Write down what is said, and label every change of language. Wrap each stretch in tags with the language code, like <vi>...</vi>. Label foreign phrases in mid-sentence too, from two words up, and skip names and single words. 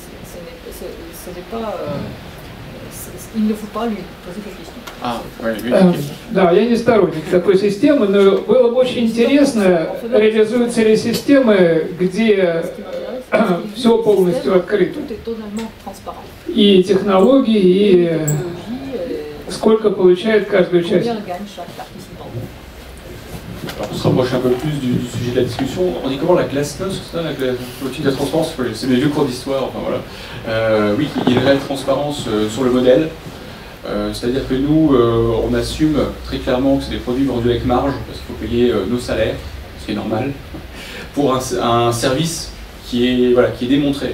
<ru>Да, я не сторонник такой системы, но было бы очень интересно, реализуются ли системы, где все полностью открыто. И технологии, и сколько получает каждый участник.</ru> <fr>Alors, pour se rapprocher un peu plus du sujet de la discussion, on dit comment la glasnost, la politique de la transparence, c'est mes vieux cours d'histoire, enfin voilà. Oui, il y a une réelle transparence sur le modèle, c'est-à-dire que nous, on assume très clairement que c'est des produits vendus avec marge, parce qu'il faut payer nos salaires, ce qui est normal, pour un service qui est démontré.</fr>